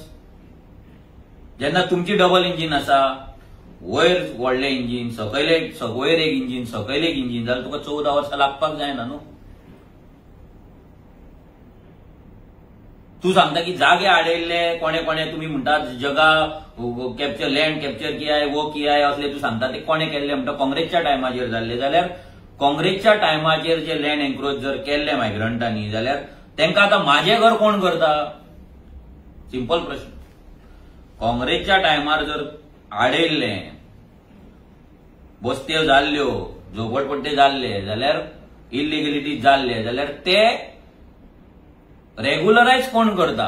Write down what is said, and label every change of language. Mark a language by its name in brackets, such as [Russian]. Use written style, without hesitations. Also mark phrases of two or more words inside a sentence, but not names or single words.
[Konkani] जेन्ना तुमची डबल इंजीन आसा, वयर व्हडलें इंजीन, वयर एक इंजीन, सकयल एक इंजीन, जाल्यार तुका 14 वर्सां लागपाक जायना न्हू. तू सांगता की जागे आडयल्ले कोणे कोणे, तुम्ही म्हणटा जगा कॅप्चर, [English] land capture [Hindi] किया है, वो किया है [Konkani] असले तू सांगता, ते कोणे केल्ले म्हणटा? काँग्रेसच्या टायमाचेर जाल्ले. जाल्यार काँग्रेसच्या टायमाचेर जे [English] land encroach [Konkani] जर केल्ले मायग्रंटांनी, जाल्यार तांकां आतां म्हाजें घर कोण करता? सिंपल प्रश्न. काँग्रेसच्या टायमार जर आडयल्ले, बस्त्यो जाल्ल्यो, झोपडपट्टे जाल्ले, जाल्यार इल्लिगलिटी जाल्ले, जाल्यार ते रेग्युलरायज कोण करता?